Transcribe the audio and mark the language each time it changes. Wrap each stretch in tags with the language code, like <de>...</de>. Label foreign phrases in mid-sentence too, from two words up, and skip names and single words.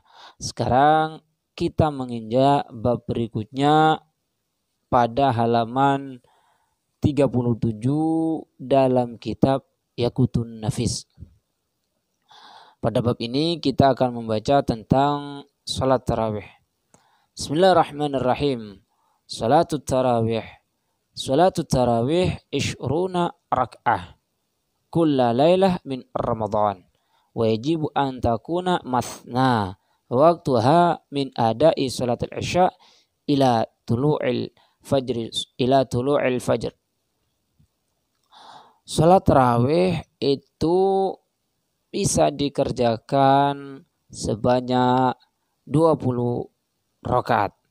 <id>Sekarang kita menginjak bab berikutnya pada halaman 37 dalam kitab Yaqutun Nafis. Pada bab ini kita akan membaca tentang salat tarawih.</id> <ar>بسم الله الرحمن الرحيم. صلاة التراويح. صلاة التراويح 20 ركعة. كل ليلة من رمضان. ويجب أن تكون مثنى. وقتها من أداء صلاة العشاء إلى طلوع الفجر.</ar> <id>Salat tarawih itu bisa dikerjakan sebanyak 20 rakaat.</id>